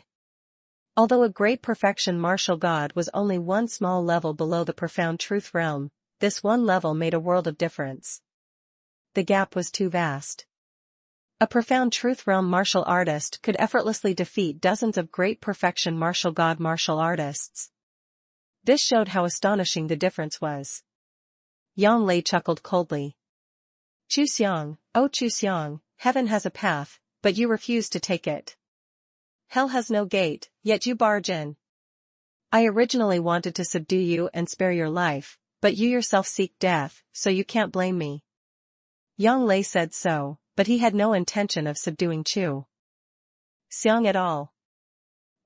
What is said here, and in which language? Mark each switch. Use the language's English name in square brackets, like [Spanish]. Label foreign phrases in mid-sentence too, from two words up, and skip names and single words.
[English] Although a great perfection martial god was only one small level below the profound truth realm, this one level made a world of difference. The gap was too vast. A profound truth realm martial artist could effortlessly defeat dozens of great perfection martial god martial artists. This showed how astonishing the difference was. Yang Lei chuckled coldly. Chu Xiong, oh Chu Xiong, heaven has a path, but you refuse to take it. Hell has no gate, yet you barge in. I originally wanted to subdue you and spare your life, but you yourself seek death, so you can't blame me. Yang Lei said so, but he had no intention of subduing Chu Xiong at all.